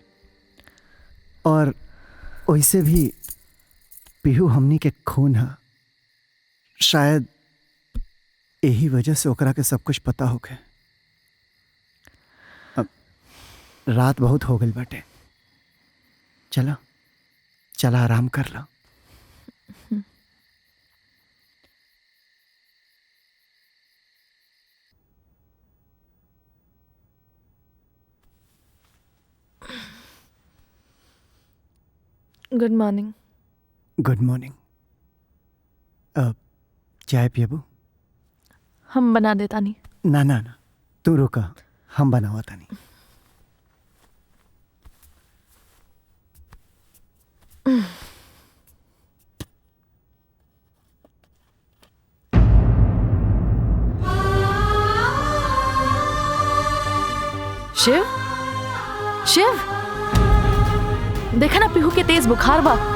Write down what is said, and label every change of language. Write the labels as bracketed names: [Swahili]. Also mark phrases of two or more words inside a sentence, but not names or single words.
[Bhojpuri] और वैसे भी पीहू हमनी के खून है, शायद यही वजह से ओकरा के सब कुछ पता होके। अब रात बहुत हो गई बाटे, चला चला आराम कर ला। [English] Good morning. Good morning. [Bhojpuri] अब चाय पियबू? हम बना देता नहीं। ना ना ना, तू रुका, हम बनावता नहीं। शिव, शिव, देखा ना पीहू के तेज बुखार बा।